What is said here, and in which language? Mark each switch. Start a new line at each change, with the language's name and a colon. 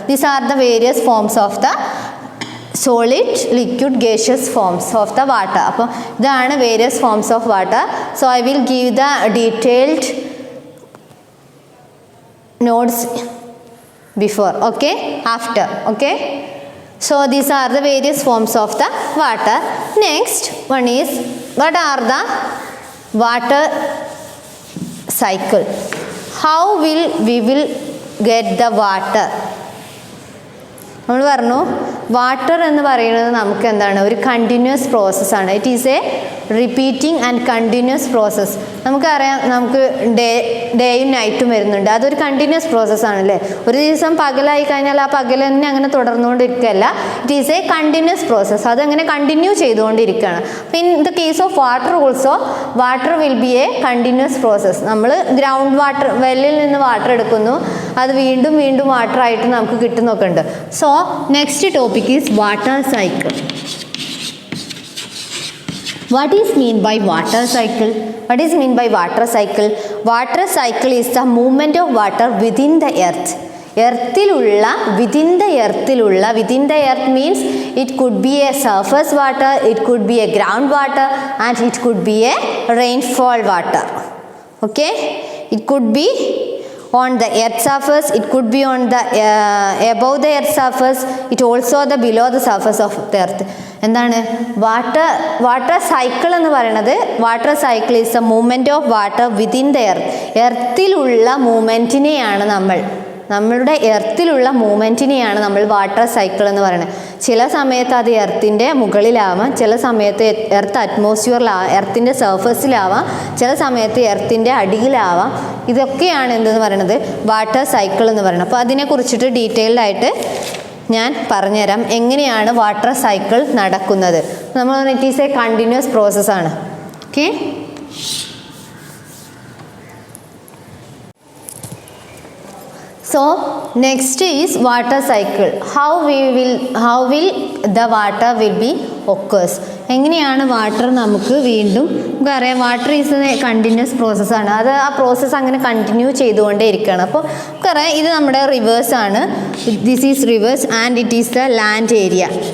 English: These are the various forms of the solid, liquid, gaseous forms of the water.
Malayalam: അപ്പോൾ ഇതാണ്
English: Various forms of water. So I will give the detailed notes before, okay, after, okay. So these are the various forms of the water. Next one is what are the water cycle. How will we will get the water?
Malayalam: നമ്മൾ പറഞ്ഞു water എന്ന് പറയുന്നത് നമുക്ക് എന്താണ്, ഒരു continuous പ്രോസസ്സാണ്.
English: It is a repeating and continuous process.
Malayalam: നമുക്കറിയാം, നമുക്ക് ഡേയും നൈറ്റും വരുന്നുണ്ട്, അതൊരു കണ്ടിന്യൂസ് പ്രോസസ്സാണല്ലേ. ഒരു ദിവസം പകലായി കഴിഞ്ഞാൽ ആ പകൽ തന്നെ അങ്ങനെ തുടർന്നുകൊണ്ടിരിക്കുകയല്ല.
English: it is a continuous process,
Malayalam: അതങ്ങനെ കണ്ടിന്യൂ ചെയ്തുകൊണ്ടിരിക്കുകയാണ്.
English: അപ്പോൾ in the case of water also, water will be a continuous process.
Malayalam: നമ്മൾ ഗ്രൗണ്ട് വാട്ടർ, വെല്ലിൽ നിന്ന് വാട്ടർ എടുക്കുന്നു, അത് വീണ്ടും വീണ്ടും വാട്ടർ ആയിട്ട് നമുക്ക് കിട്ടുന്നൊക്കെ ഉണ്ട്.
English: So next topic is water cycle. What is mean by water cycle? What is mean by water cycle? Water cycle is the movement of water within the earth. എർത്തിലുള്ള, within the earth means it could be a surface water, it could be a ground water, and it could be a rainfall water. Okay, it could be on the earth surface, it could be on the above the earth surface, it also the below the surface of the earth.
Malayalam: എന്താണ് water cycle എന്ന് പറയുന്നത്?
English: Water cycle is a movement of water within the earth.
Malayalam: എർത്തിലുള്ള മൂവ്മെൻറ്റിനെയാണ് നമ്മളുടെ എർത്തിലുള്ള മൂവ്മെൻറ്റിനെയാണ് നമ്മൾ water cycle എന്ന് പറയുന്നത്. ചില സമയത്ത് അത് എർത്തിൻ്റെ മുകളിലാവാം, ചില സമയത്ത് എർത്ത് അറ്റ്മോസ്ഫിയറിലാവാം, എർത്തിൻ്റെ സർഫസിലാവാം, ചില സമയത്ത് എർത്തിൻ്റെ അടിയിലാവാം. ഇതൊക്കെയാണ് എന്തെന്ന് പറയുന്നത്, വാട്ടർ സൈക്കിൾ എന്ന് പറയുന്നത്. അപ്പോൾ അതിനെക്കുറിച്ചിട്ട് ഡീറ്റെയിൽഡ് ആയിട്ട് ഞാൻ പറഞ്ഞുതരാം എങ്ങനെയാണ് വാട്ടർ സൈക്കിൾ നടക്കുന്നത്.
English: നമ്മൾ it is a continuous പ്രോസസ്സാണ്. Okay, so next is water cycle. How will the water will be occurs?
Malayalam: എങ്ങനെയാണ് വാട്ടർ നമുക്ക് വീണ്ടും, നമുക്കറിയാം
English: Water is a continuous പ്രോസസ്സാണ്.
Malayalam: അത് ആ പ്രോസസ്സ് അങ്ങനെ കണ്ടിന്യൂ ചെയ്തുകൊണ്ടേ ഇരിക്കുകയാണ്. അപ്പോൾ നമുക്കറിയാം ഇത് നമ്മുടെ റിവേഴ്സാണ്.
English: This is rivers and it is the land area.